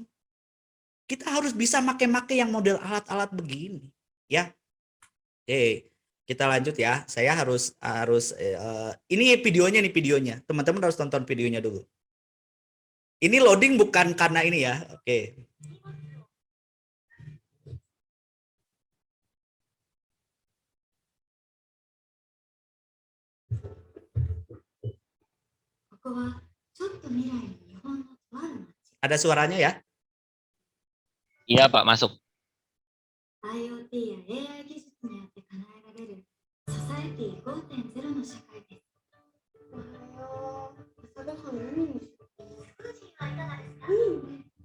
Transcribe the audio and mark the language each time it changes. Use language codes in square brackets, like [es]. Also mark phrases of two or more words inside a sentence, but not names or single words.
[id] Kita harus bisa make-make yang model alat-alat begini ya. Oke, kita lanjut ya. Saya harus harus ini videonya nih videonya. Teman-teman harus tonton videonya dulu. Ini loading bukan karena ini ya. Oke. [ja] ここはちょっと未来の日本のとある町。 [id] Ada suaranya ya? Iya Pak, masuk. [ja] IoT や AI 技術によって叶えられるソサエティ5.0の社会です。おはよう。朝ごはん何にしよう。そろそろお出かけだ。